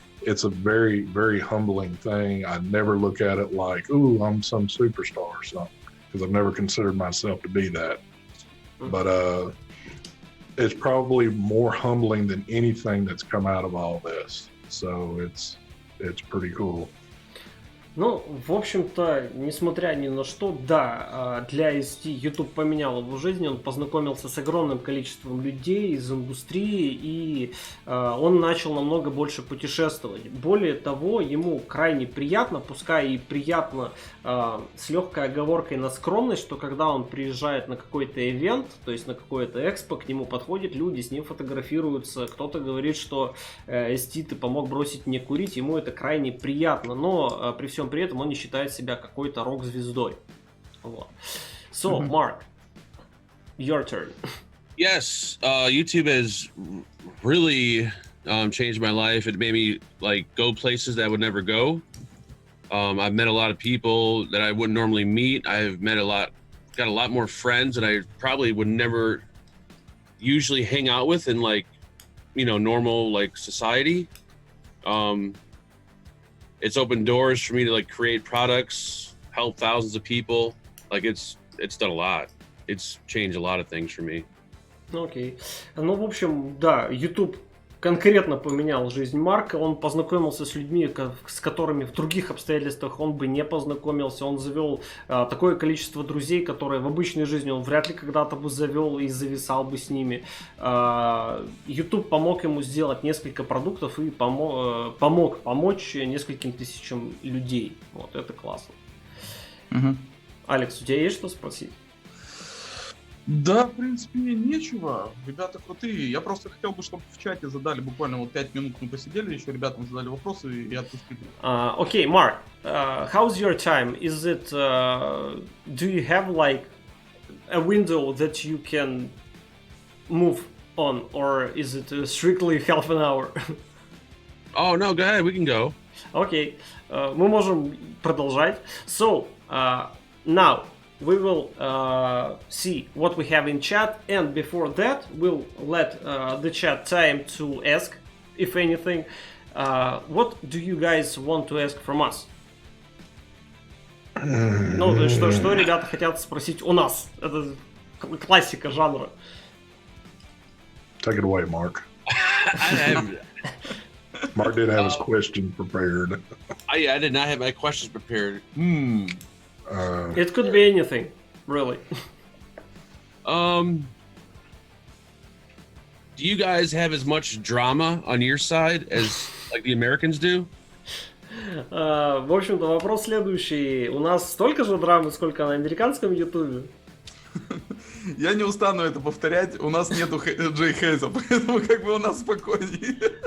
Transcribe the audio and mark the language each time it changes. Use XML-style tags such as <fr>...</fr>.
<en>It's a very, very humbling thing. I never look at it like, ooh, I'm some superstar or something, because I've never considered myself to be that. But it's probably more humbling than anything that's come out of all this. So it's pretty cool.</en> <ru>Ну, в общем-то, несмотря ни на что, да, для ST YouTube поменял его жизнь, он познакомился с огромным количеством людей из индустрии, и он начал намного больше путешествовать. Более того, ему крайне приятно, пускай и приятно с легкой оговоркой на скромность, что когда он приезжает на какой-то ивент, то есть на какое-то экспо, к нему подходят люди, с ним фотографируются, кто-то говорит, что ST, ты помог бросить мне курить, ему это крайне приятно, но при всем при этом он не считает себя какой-то рок-звездой.</ru> <en>Вот. So, Mark, your turn. Yes, YouTube has really changed my life. It made me like go places that I would never go. I've met a lot of people that I wouldn't normally meet. I've met got a lot more friends that I probably would never usually hang out with in like, normal like society. It's opened doors for me to like create products, help thousands of people. Like it's done a lot. It's changed a lot of things for me.</en> <ru>Окей. Ну, в общем, да, YouTube конкретно поменял жизнь Марка. Он познакомился с людьми, с которыми в других обстоятельствах он бы не познакомился. Он завел такое количество друзей, которые в обычной жизни он вряд ли когда-то бы завел и зависал бы с ними. YouTube помог ему сделать несколько продуктов и помог помочь нескольким тысячам людей. Вот, это классно. Алекс, у тебя есть что спросить? Да, в принципе, нечего. Ребята крутые. Я просто хотел бы, чтобы в чате задали буквально вот 5 минут, мы посидели, еще ребятам задали вопросы и отпустили.</ru> <en>Okay, Mark, how's your time? Is it, do you have like a window that you can move on, or is it strictly half an hour? Oh, no, go ahead, we can go.</en> <ru>Окей, мы можем продолжать.</ru> <en>So, now we will see what we have in chat, and before that we'll let the chat time to ask, if anything. What do you guys want to ask from us?</en> <ru>Ну, что ребята хотят спросить у нас? Это классика жанра.</ru> <en>Take it away, Mark. Mark didn't have his question prepared. I did not have my questions prepared. It could be anything, really. Do you guys have as much drama on your side as like the Americans do?</en> <ru>В общем-то, вопрос следующий. У нас столько же драмы, сколько на американском ютубе? Я не устану это повторять, у нас нету Джей Хейза, поэтому как бы у нас спокойнее.</ru>